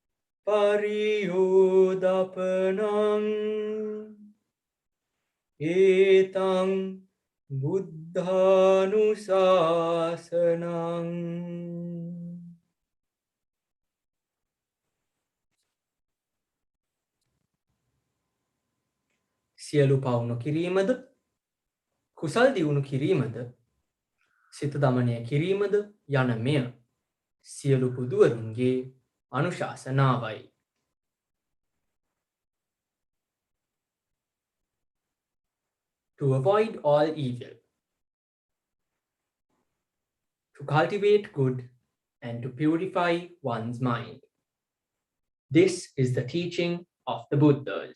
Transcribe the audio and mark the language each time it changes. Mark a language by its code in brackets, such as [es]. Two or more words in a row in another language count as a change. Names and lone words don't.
[pi] pariyodapanam etang buddhanusasanam. [si] සියලු පව් නොකිරීමද කුසල් දියුණු කිරීමද සිත දමනය කිරීමද යන මෙය සියලු බුදුවරුන්ගේ අනුශාසනාවයි. [en] To avoid all evil, to cultivate good and to purify one's mind. This is the teaching of the Buddhas.